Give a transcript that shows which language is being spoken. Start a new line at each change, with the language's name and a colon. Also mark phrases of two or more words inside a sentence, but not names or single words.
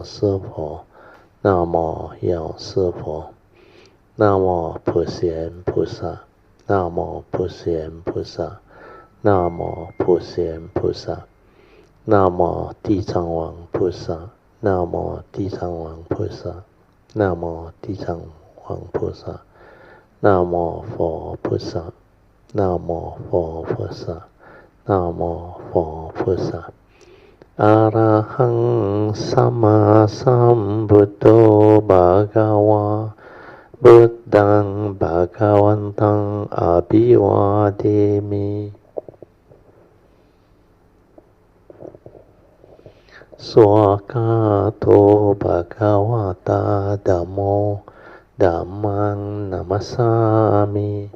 Chinese: 师佛 Namo 药师佛 Namo 普贤菩萨 Namo 普贤菩萨 Namo 普贤菩萨南无地藏王菩萨，南无地藏王菩萨，南无地藏王菩萨，南无佛菩萨，南无佛菩萨，南无佛菩萨。
Pali: อะระหังสัมมาสัมพุทโธภะคะวะพุทธังภะคะวันตังอะภิวาเทมิสวากาโตภะคะวะตาธัมโมธัมมังนัมมัสสามิ